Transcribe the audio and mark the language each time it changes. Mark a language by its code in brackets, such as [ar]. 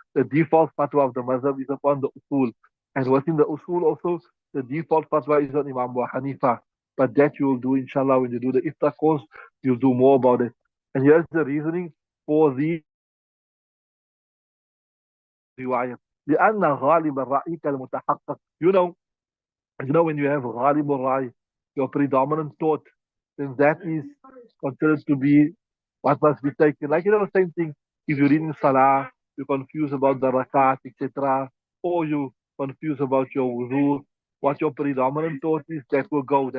[en] The default fatwa of the mazhab is upon the usul. And within the usul also, the default fatwa is on Imam Abu Hanifa. But that you will do, inshallah, when you do the iftar course, you'll do more about it. And here's the reasoning for the riwayat. [ar] لأن غالب الرأي كالمتحقق. [en] When you have ghalib al your predominant thought, then that is considered to be what must be taken. Like, same thing. If you're reading Salah, you're confused about the rakat, etc., or you confused about your wudu, what your predominant thought is, that will go.